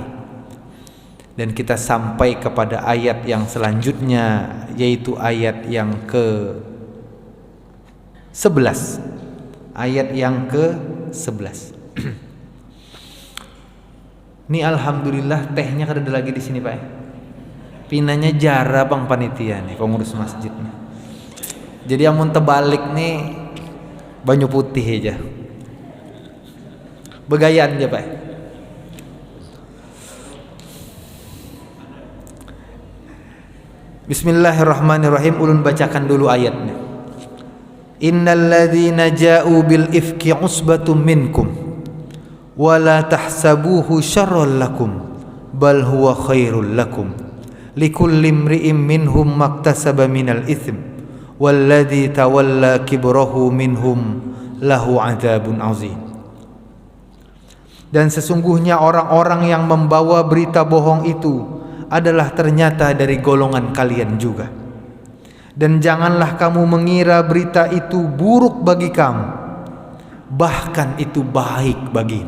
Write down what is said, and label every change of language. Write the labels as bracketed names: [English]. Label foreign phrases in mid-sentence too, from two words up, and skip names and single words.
[Indonesian] Dan kita sampai kepada ayat yang selanjutnya, yaitu ayat yang ke-11. [Banjar] Ayat yang ke-11. Ini alhamdulillah tehnya kada ada lagi di sini, Pak. Pinanya jara bang panitia nih, pengurus masjidnya. Jadi yang mau terbalik nih banyu putih aja. Begayaan aja, Pak. [Arabic] بسم الله الرحمن الرحيم. [Banjar] Ulun bacakan dulu ayatnya. [Arabic] إن الذين جاءوا بالإفك عصبة منكم ولا تحسبوه شرا لكم بل هو خير لكم لكل امرئ منهم ما اكتسب من الإثم والذي تولى كبره منهم له عذاب عظيم. [Indonesian] Dan sesungguhnya orang-orang yang membawa berita bohong itu adalah ternyata dari golongan kalian juga. Dan janganlah kamu mengira berita itu buruk bagi kamu, bahkan itu baik bagimu.